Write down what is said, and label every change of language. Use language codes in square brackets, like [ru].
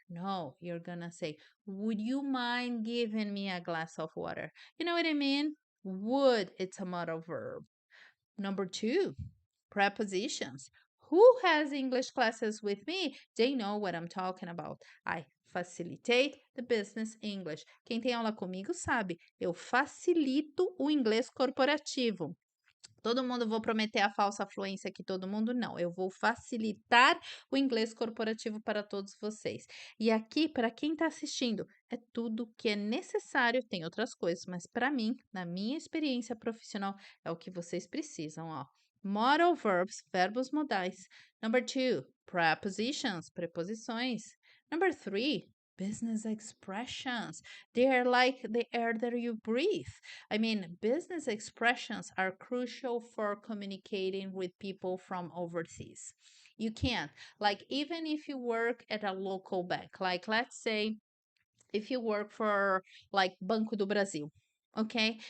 [en] No, you're going to say, would you mind giving me a glass of water? You know what I mean? Would, it's a modal verb. Number 2, prepositions. Who has English classes with me? They know what I'm talking about. I facilitate the business English. [pt] Quem tem aula comigo sabe, eu facilito o inglês corporativo. Todo mundo, vou prometer a falsa fluência aqui, todo mundo não. Eu vou facilitar o inglês corporativo para todos vocês. E aqui, para quem está assistindo, é tudo que é necessário. Tem outras coisas, mas para mim, na minha experiência profissional, é o que vocês precisam, ó. [en] Modal verbs, [pt] verbos modais. [en] Number 2, prepositions, [pt] preposições. [en] Number 3, business expressions. They are like the air that you breathe. I mean, business expressions are crucial for communicating with people from overseas. You can't, like, even if you work at a local bank, like, let's say, if you work for, like, Banco do Brasil, okay?